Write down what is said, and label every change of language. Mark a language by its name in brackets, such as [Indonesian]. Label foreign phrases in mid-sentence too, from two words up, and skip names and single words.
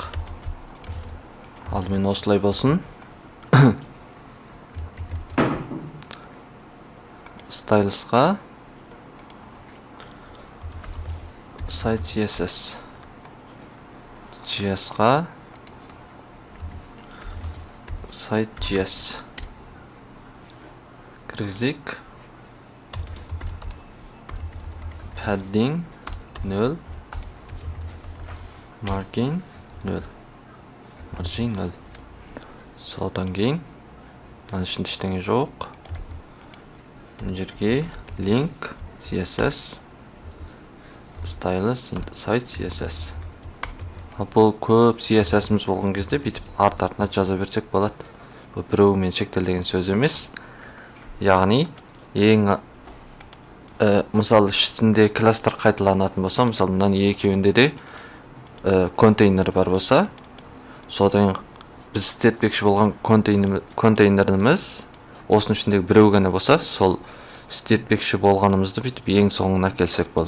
[Kazakh] Алдымен осылай болсын. Stylus'қа [English] site CSS, [Kazakh] JS'қа [English] site JS [Kazakh] кіргізейік. [English] Padding 0, margin 0, margin 0. [Kazakh] Содан кейін мына ішінде ештеңе жоқ. Мына жерге [English] link CSS stylus site CSS. [Kazakh] Бұл көп CSS-іміз болған кезде бүйтіп арт-артына жаза берсек болады. Бұл біреуімен шектелген сөз емес. Яғни ең мысалы ішінде кластер қайталанатын болса, мысалы мынан екеуінде де контейнер бар болса, содан біз істетпекші болған контейнеріміз осының ішіндегі біреу ғана болса, сол істетпекші болғанымызды бүйтіп ең соңына келсек болды.